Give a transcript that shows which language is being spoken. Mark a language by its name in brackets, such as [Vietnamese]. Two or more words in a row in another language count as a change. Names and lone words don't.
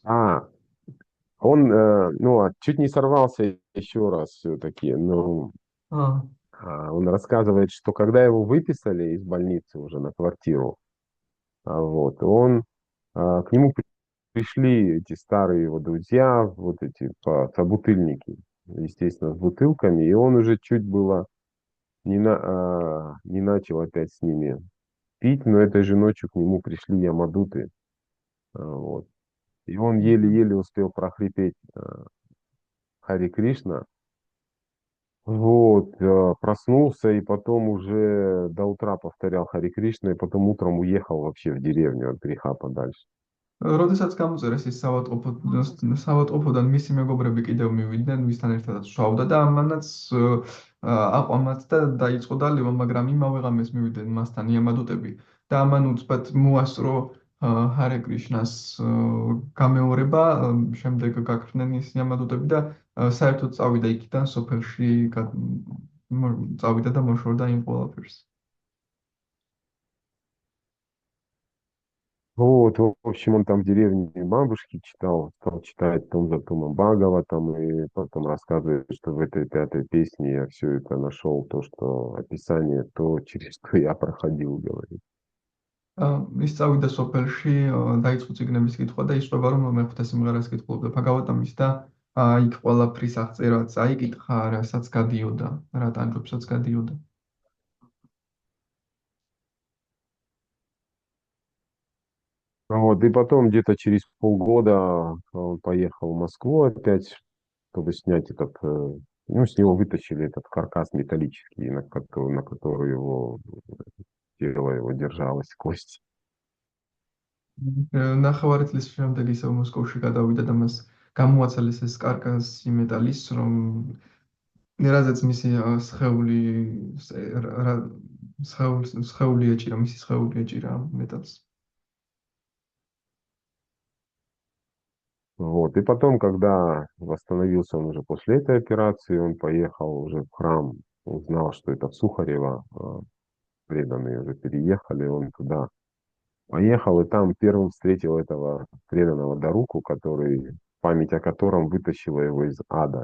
[Russian] Он, ну, чуть не сорвался еще раз все-таки, но он рассказывает, что когда его выписали из больницы уже на квартиру, вот, к нему пришли эти старые его друзья, вот эти собутыльники, естественно, с бутылками, и он уже чуть было не начал опять с ними пить, но этой же ночью к нему пришли ямадуты, вот. И он еле-еле успел прохрипеть Хари Кришна. Вот, проснулся и потом уже до утра повторял Хари Кришна, и потом утром уехал вообще в деревню от греха подальше. [Georgian] როდესაც გამოწერეს ის სავატყოფოდან მისი მეგობრები კიდევ მივიდნენ, ვისთან ერთადაც შავდა და ამანაც აყვამათ და დაიწყო დალევა, მაგრამ იმავე ღამეს მივიდნენ მასთან იამადუტები და ამან უცბად მოასწრო ჰარე კრიშნას გამეორება, შემდეგ გაქრნენ ის იამადუტები და საერთოდ წავიდა იქიდან სოფელში, წავიდა და მოშორდა იმ ყველაფერს. [Russian] Вот, в общем, он там в деревне бабушки читал, стал читать том за томом Бхагаватам, и потом рассказывает, что в этой 5-й песне я все это нашел, то, что описание, то, через что я проходил, говорит. [Georgian] ის წავიდა სოფელში, დაიწყო წიგნების კითხვა და ისწრება რომ მეხუთე სიმღერას კითხულობდა ბჰაგავატამის და იქ ყველაფრის აღწერაც აიკითხა, რასაც გადიოდა, რა ტანჯვებსაც გადიოდა. [Russian] Вот, и потом где-то через полгода он поехал в Москву опять, чтобы снять этот, ну, с него вытащили этот каркас металлический, на который его тело его держалось, кость. [Georgian] ნახევარი წლის შემდეგ ისევ მოსკოვში გადავიდა და მას გამოაცალეს ეს კარკასი მეტალის, რომ რაზეც მისი სხეული ეჭირა მეტალს. [Russian] Вот. И потом, когда восстановился он уже после этой операции, он поехал уже в храм, узнал, что это в Сухарево, преданные уже переехали, он туда Поехал, и там первым встретил этого преданного Даруку, который, память о котором вытащила его из ада.